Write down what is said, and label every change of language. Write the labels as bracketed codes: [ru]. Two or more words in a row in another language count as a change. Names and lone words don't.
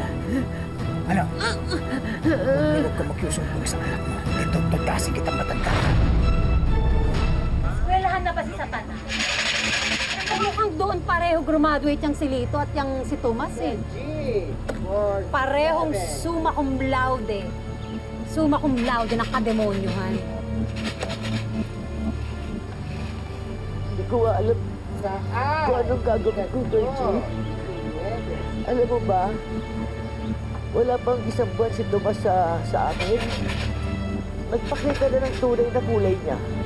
[tl] Ano? Huwag ka magsusumbong sa anak mo. Ito, tutasin kitang matanda. Eskwelahan na ba si Satana? Mukhang doon pareho graduate yung si Lito at yung si Tomas eh. [la] Parehong summa cum laude. Summa cum laude [tl] ng kademonyohan. Hindi ko alam kung anong gagawin ko, Georgie. Alam mo ba, wala pang isang buwan si Tomas sa akin. Nagpakita na ng tunay na kulay niya.